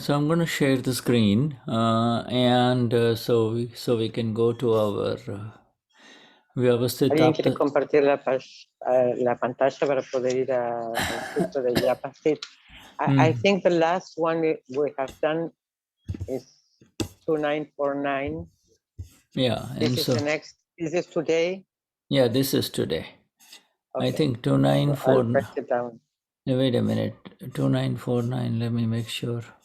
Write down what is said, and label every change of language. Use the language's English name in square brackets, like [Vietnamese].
[English] So I'm going to share the screen, and so we can go to our Vyavasthit [Spanish] ¿Alguien quiere compartir la pantalla para poder ir al curso de Vyavasthit? [English] I think the last one we have done is 2949. Yeah, and This is the next. Is this today? Yeah, this is today. Okay. I think So 2949. I'll write it down. Wait a minute. 2949. Let me make sure.